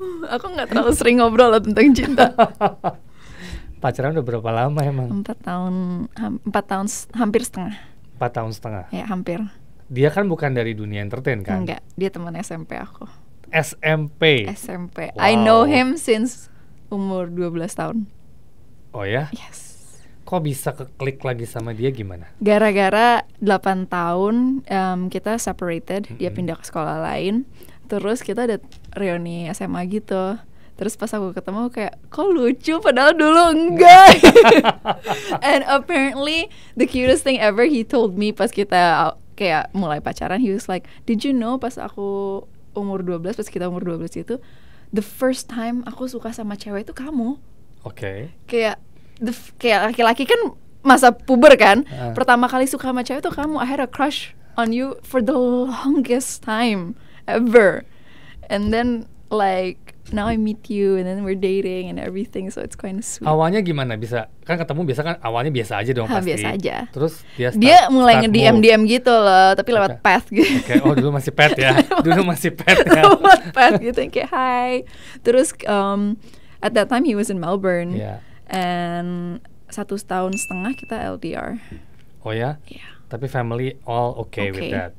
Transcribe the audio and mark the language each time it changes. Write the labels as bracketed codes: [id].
[id] Aku nggak terlalu sering ngobrol lah tentang cinta. Pacaran udah berapa lama emang? 4 tahun, 4 tahun hampir setengah. 4 tahun setengah. Ya hampir. Dia kan bukan dari dunia entertain kan? Enggak, dia teman SMP aku. SMP. SMP. Wow. [en] I know him since [id] umur 12 tahun. Oh ya? [en] Yes. [id] Kok bisa keklik lagi sama dia gimana? Gara-gara 8 tahun kita separated, dia Mm-mm. pindah ke sekolah lain. Terus kita ada reuni SMA gitu. Terus pas aku ketemu kayak, kok lucu padahal dulu enggak. [en] And apparently the cutest thing ever he told me [id] pas kita kayak mulai pacaran, [en] he was like, did you know [id] pas aku umur 12, pas kita umur 12 itu, [en] the first time [id] aku suka sama cewek itu kamu. Oke. Kayak kayak laki-laki kan masa puber kan, pertama kali suka sama cewek tuh kamu. [en] I had a crush on you for the longest time ever, and then like now I meet you and then we're dating and everything, so it's kind of sweet. [id] Awalnya gimana bisa? Kan ketemu biasa kan awalnya biasa aja dong pasti. Biasa aja. Terus Dia mulai nge-DM gitu loh, tapi lewat Oke. path gitu. Oke, oh dulu masih pet ya. Dulu masih pet ya. Lewat path gitu yang kayak hi. [en] Terus at that time he was in Melbourne. [id] Iya. And 1 tahun setengah kita LDR. Oh ya? Iya. [en] Tapi family all okay with that.